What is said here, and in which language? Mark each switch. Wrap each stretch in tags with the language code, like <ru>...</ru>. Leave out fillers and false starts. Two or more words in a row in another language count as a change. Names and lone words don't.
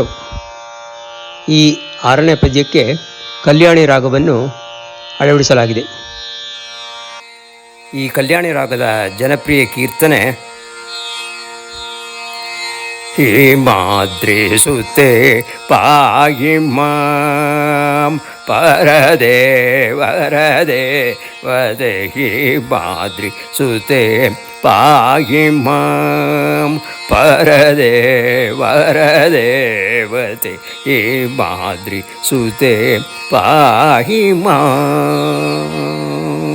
<kn>ಈ 6ನೇ ಪದ್ಯಕ್ಕೆ ಕಲ್ಯಾಣಿ ರಾಗವನ್ನು ಅಳವಡಿಸಲಾಗಿದೆ. ಈ ಕಲ್ಯಾಣಿ ರಾಗದ ಜನಪ್ರಿಯ ಕೀರ್ತನೆ</kn> <sa>ಹಿಮಾದ್ರಿ ಸುತೆ ಪಾಯಿ ಮಾಂ ಪರದೇ ವರದೇ ವದೆ ಹಿಮಾದ್ರಿ ಸುತೆ ಪಾಯಿ ಮಾಂ ಪರದೇ ವರದೇ ವದೆ ಹಿಮಾದ್ರಿ ಸುತೆ ಪಾಯಿ ಮಾಂ.</sa>